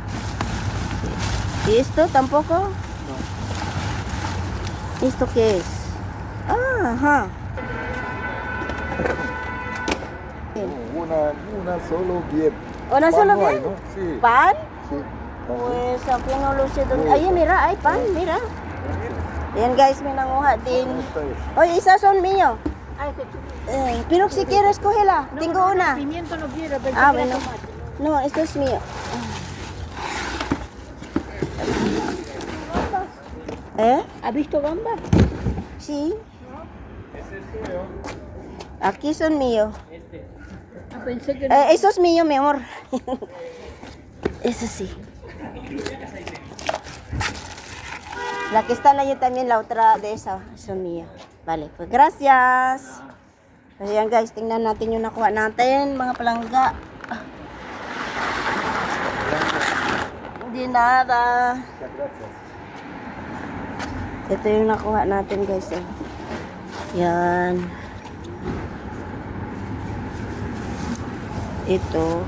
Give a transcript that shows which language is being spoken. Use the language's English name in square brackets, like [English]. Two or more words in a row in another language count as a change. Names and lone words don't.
[Spanish] Esto tampoco? ¿Esto qué es? Ajá. Una solo bien. ¿Una Pan solo no hay, bien? ¿no? Sí, ¿Pan? sí. Pues aquí no lo sé dónde. Ay, mira, hay pan, mira. [Filipino] Ayan guys, may nanguha din. [Spanish] Oye, esas son mío. Pero si quieres, cógela. Tengo una. Pimiento no quiero, pero Ah, quiero bueno. tomate. No, esto es mío. ¿Has visto gambas? Sí. Aquí son míos. Ah, pensé que no. Eso es mío, mi amor. Eso sí. La que están ahí también, la otra de esa, son mías. Vale, pues gracias. [Filipino] Ayan guys, tingnan natin yung nakuha natin, mga palangga. Hindi nada. Ito yung nakuha natin guys. Eh. Yan. Ito.